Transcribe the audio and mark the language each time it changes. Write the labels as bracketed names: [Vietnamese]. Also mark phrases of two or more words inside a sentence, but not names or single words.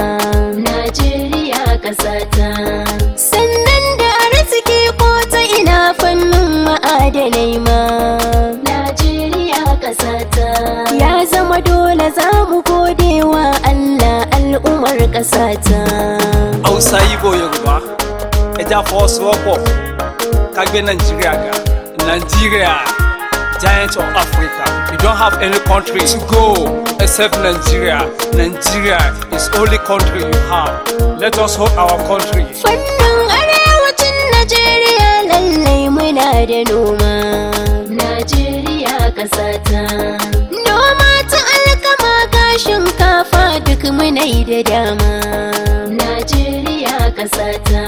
[Hausa] Najeriya ƙasata. Sannan da arziki ko ta ina fannin ma'adanai ma. Najeriya ƙasata. Ya zama dole za mu gode wa Allah al'ummar ƙasata. Hausa, Igbo, [Yoruba] Yoruba, ẹja fọwọ́sowọ́pọ̀ ká gbé Nigeria ga. [English] Nigeria, giant of Africa. We don't have any country to go except Nigeria. Nigeria is only country you have. Let us hold our country. [Hausa] Fannin arewacin Najeriya lallai muna da noma. Najeriya ƙasata. Noma ta alkama ga shinkafa duk muna da dama. Najeriya ƙasata.